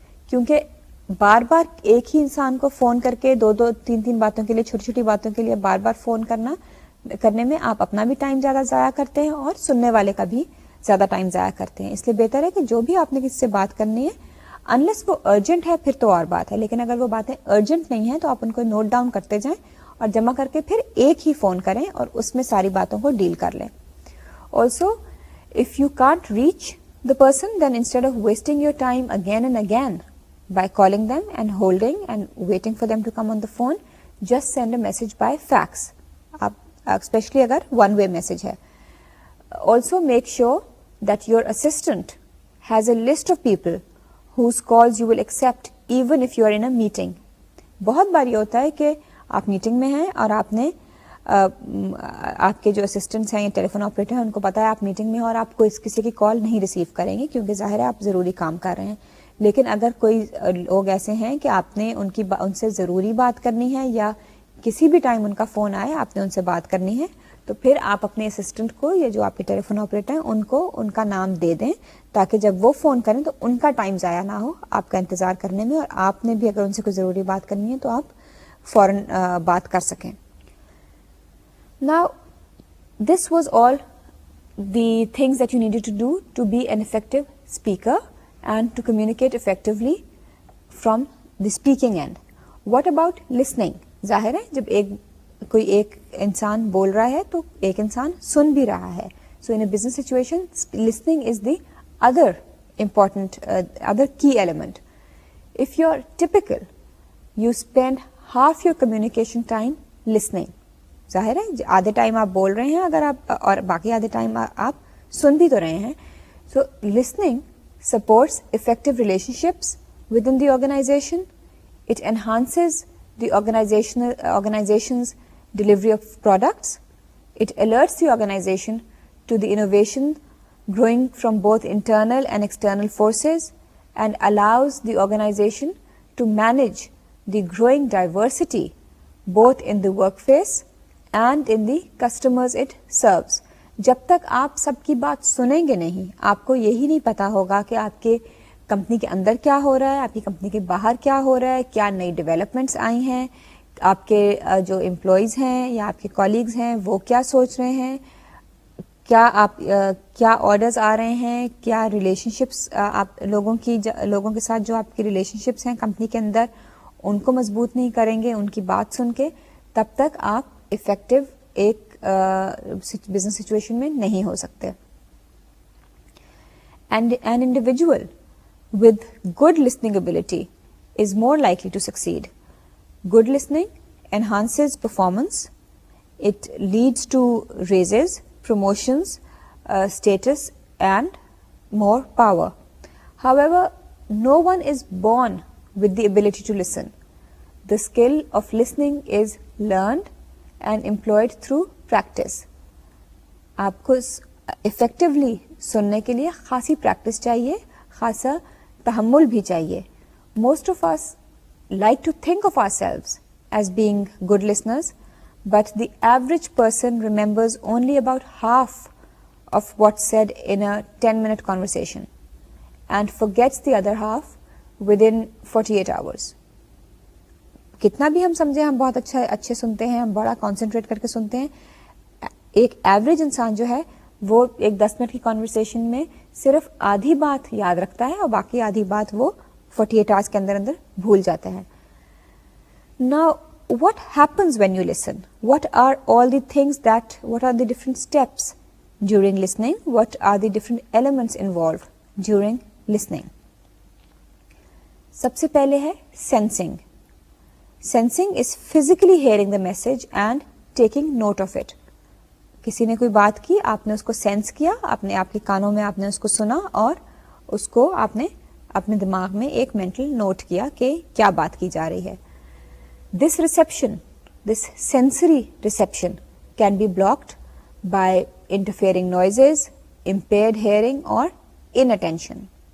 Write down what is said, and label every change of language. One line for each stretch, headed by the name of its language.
Urdu: کیونکہ بار بار ایک ہی انسان کو فون کر کے دو تین باتوں کے لیے, چھوٹی چھوٹی باتوں کے لیے بار بار فون کرنے میں آپ اپنا بھی ٹائم زیادہ ضائع کرتے ہیں اور سننے والے کا بھی زیادہ ٹائم ضائع کرتے ہیں. اس لیے بہتر ہے کہ جو بھی آپ نے کسی سے بات کرنی ہے, انلیس وہ ارجنٹ ہے پھر تو اور بات ہے, لیکن اگر وہ باتیں ارجنٹ نہیں ہیں تو آپ ان کو نوٹ ڈاؤن کرتے جائیں اور جمع کر کے پھر ایک ہی فون کریں اور اس میں ساری باتوں کو ڈیل کر لیں.
English: also if you can't reach the person then instead of wasting your time again and again by calling them and holding and waiting for them to come on the phone, just send a message by fax, especially
Urdu: agar one way message hai.
English: Also make sure that your assistant has a list of people whose calls you will accept even if you are in a meeting.
Urdu: بہت بار یہ ہوتا ہے کہ آپ meeting میں ہیں اور آپ نے آپ کے جو اسسٹنٹس ہیں یا ٹیلی فون آپریٹر ہیں ان کو پتا ہے آپ میٹنگ میں اور آپ کو کسی کی کال نہیں ریسیو کریں گے کیونکہ ظاہر ہے آپ ضروری کام کر رہے ہیں. لیکن اگر کوئی لوگ ایسے ہیں کہ آپ نے ان سے ضروری بات کرنی ہے یا کسی بھی ٹائم ان کا فون آئے آپ نے ان سے بات کرنی ہے, تو پھر آپ اپنے اسسٹنٹ کو یا جو آپ کے ٹیلی فون آپریٹر ہیں ان کو ان کا نام دے دیں تاکہ جب وہ فون کریں تو ان کا ٹائم ضائع نہ ہو آپ کا انتظار کرنے میں, اور آپ نے بھی اگر ان سے کوئی ضروری بات کرنی ہے تو آپ فوراً بات کر سکیں.
English: Now this was all the things that you needed to do to be an effective speaker and to communicate effectively from the speaking end. What about listening?
Urdu: ظاہر ہے جب کوئی ایک انسان بول رہا ہے تو ایک انسان سن بھی رہا ہے.
English: So in a business situation, listening is the other important, other key element. If you're typical, you spend half your communication time listening.
Urdu: ظاہر ہے آدھے ٹائم آپ بول رہے ہیں اگر آپ, اور باقی آدھے ٹائم آپ سن بھی تو رہے ہیں.
English: So listening supports effective relationships within the organization. It enhances the organization's delivery of products. It alerts the organization to the innovation growing from both internal and external forces and allows the organization to manage the growing diversity both in the workplace and in the customers it serves.
Urdu: جب تک آپ سب کی بات سنیں گے نہیں, آپ کو یہی نہیں پتا ہوگا کہ آپ کے کمپنی کے اندر کیا ہو رہا ہے, آپ کی کمپنی کے باہر کیا ہو رہا ہے, کیا نئی ڈیولپمنٹس آئی ہیں, آپ کے جو امپلائیز ہیں یا آپ کے کولیگز ہیں وہ کیا سوچ رہے ہیں, کیا آرڈرز آ رہے ہیں, کیا ریلیشن شپس آپ لوگوں کے ساتھ جو آپ کی ریلیشن شپس ہیں کمپنی کے اندر ان کو مضبوط نہیں کریں گے ان کی بات سن کے, تب تک آپ افیکٹو ایک بزنس سچویشن میں نہیں ہو سکتے.
English: and an individual with good listening ability is more likely to succeed. Good listening enhances performance. It leads to raises, promotions, status, and more power. However, no one is born with the ability to listen. The skill of listening is learned and employed through practice.
Urdu: آپ کو effectively سننے کے لیے خاصی practice چاہیے, خاصا تحمل بھی چاہیے.
English: Most of us like to think of ourselves as being good listeners, but the average person remembers only about half of what's said in a 10-minute conversation and forgets the other half within 48 hours.
Urdu: کتنا بھی ہم سمجھیں ہم بہت اچھے سنتے ہیں, ہم بڑا کانسنٹریٹ کر کے سنتے ہیں, ایک ایوریج انسان جو ہے وہ ایک 10 منٹ کی کانورسیشن میں صرف آدھی بات یاد رکھتا ہے اور باقی آدھی بات وہ 48 آورس کے اندر بھول جاتا ہے.
English: Now, what happens when you listen? What are all the things what are the different steps during listening? What are the different elements involved during listening?
Urdu: سب سے پہلے ہے sensing.
English: Sensing is physically hearing the message and taking note of it.
Urdu: کسی نے کوئی بات کی, آپ نے اس کو سینس کیا, آپ کے کانوں میں آپ نے اس کو سنا اور اس کو آپ نے اپنے دماغ میں ایک مینٹل نوٹ کیا کہ کیا بات کی جا رہی ہے.
English: This reception, this sensory reception can be blocked by interfering noises, impaired hearing اور inattention.